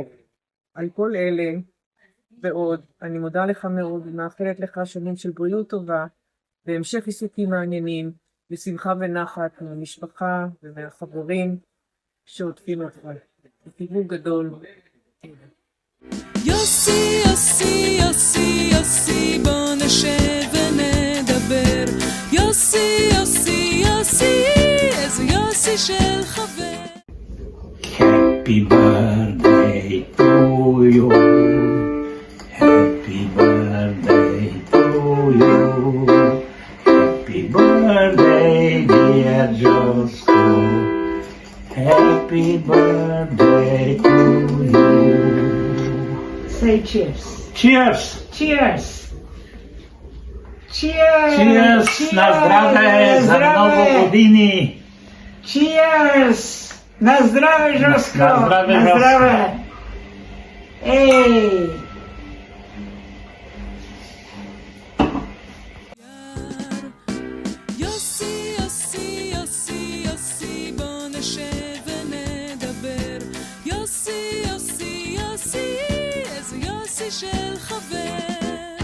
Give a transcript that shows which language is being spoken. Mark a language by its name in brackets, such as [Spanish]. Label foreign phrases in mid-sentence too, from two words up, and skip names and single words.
[Hebrew] על כל אלה ועוד, אני מודה לך מאוד ומאחלת לך שנים של בריאות טובה והמשך עיסוקים מעניינים ושמחה ונחת מהמשפחה ומהחברים שעוטפים אותך. חיבוק גדול. יוסי, יוסי, יוסי, יוסי, בוא נשב ונדבר. יוסי, יוסי, יוסי, איזה יוסי של חבר. [English] Happy birthday to you. Happy birthday to you. Happy birthday, dear Josko. Happy birthday to you. Say cheers. Cheers! Cheers. Cheers. Cheers! [Polish] Na zdrowie, za nowo Budini! Cheers. Na zdrowie, Josko. Na zdrowie, Na Josko. zdrowie. Ej. [Hebrew] יוסי, יוסי, יוסי, יוסי, בוא נשב ונדבר. יוסי, יוסי, יוסי, איזה יוסי של חבר.